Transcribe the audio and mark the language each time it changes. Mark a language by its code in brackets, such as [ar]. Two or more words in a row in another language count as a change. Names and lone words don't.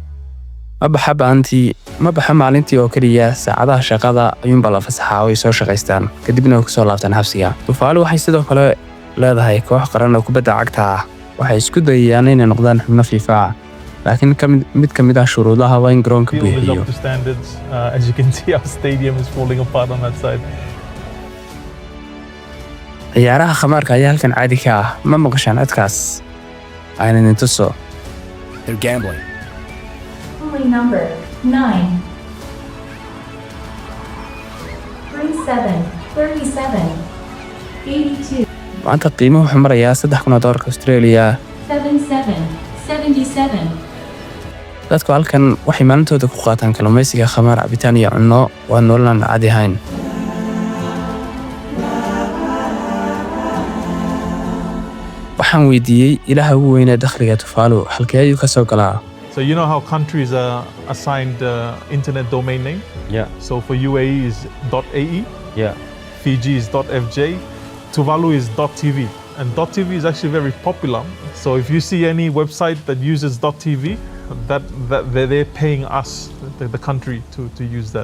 [so] Ma baxa maalintii oo keliya, saacadaha shaqada ayuunba la fasaxaa oo ay soo shaqaystaan, kadibna way ku soo laabtaan xabsiga. Tuvalu waxay sidoo kale leedahay koox qaran oo kubadda cagta ah. Waxay isku dayayaan inay noqdaan xubno FIFA, laakiin mid ka mid ah shuruudaha waa in garoonka [en] Field is [so] buuxiyo. [en] up to standards. As you can see, our stadium is falling apart on that side. [so] ciyaaraha khamaarka ayaa halkan caadi ka ah. Ma maqashaan codkaas? Aynan idin tuso. [en] They're gambling. Only number 9. 37, 37, 82, [so] Maanta qiimuhu wuxuu marayaa $3,000 Australia. 77, 77. dadku halkan waxay maalintooda ku qaataan kalluumaysiga, khamaar, cabitaan iyo cunno. Waa nolol aan caadi ahayn. waxaan weydiiyey ilaha ugu weyn ee dakhliga Tuvalu halkee ayuu ka soo galaa. [en] So you know how countries are assigned internet domain name? Yeah. So for UAE is .ae, Yeah. Fiji is .fj, Tuvalu is .tv. And .tv is actually very popular. So if you see any website that uses .tv, that they're paying us, the country, to use that.